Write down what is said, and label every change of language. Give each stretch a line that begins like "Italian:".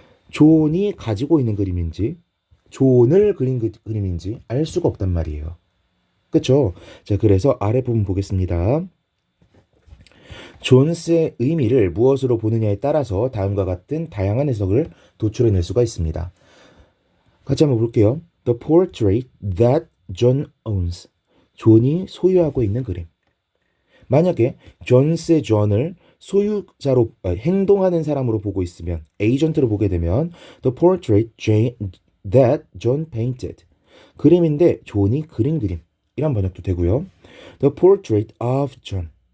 Korean: 존이 가지고 있는 그림인지 존을 그린 그림인지 알 수가 없단 말이에요. 그쵸? 자, 그래서 아래 부분 보겠습니다. 존스의 의미를 무엇으로 보느냐에 따라서 다음과 같은 다양한 해석을 도출해낼 수가 있습니다. 같이 한번 볼게요.
English: The portrait that John owns.
Korean: 존이 소유하고 있는 그림. 만약에 존스의 존을 소유자로 행동하는 사람으로 보고 있으면 에이전트로 보게 되면
English: the portrait that John painted.
Korean: 그림인데 존이 그린 그림. 이런 번역도 되고요.
English: The portrait of John.